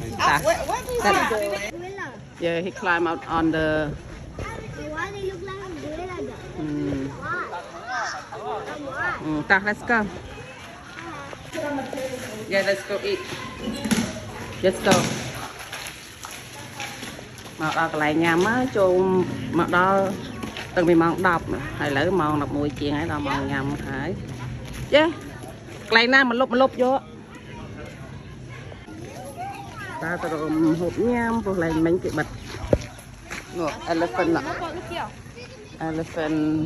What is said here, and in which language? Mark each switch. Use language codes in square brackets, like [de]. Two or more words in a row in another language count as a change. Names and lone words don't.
[en] What do you Yeah, he climbed out on the. Why they look like a gorilla though? Let's go. Yeah, let's go eat. Let's go. [km] មកដល់កន្លែងញ៉ាំមកចូលមកដល់តាំងពីម៉ោង10ហើយឥឡូវម៉ោង11ជាងហើយដល់ម៉ោងញ៉ាំហើយចេះកន្លែងណាមកលុបយកតើទៅហូបញ៉ាំព្រោះកន្លែងមិញគេបិទនោះ elephant ណា elephant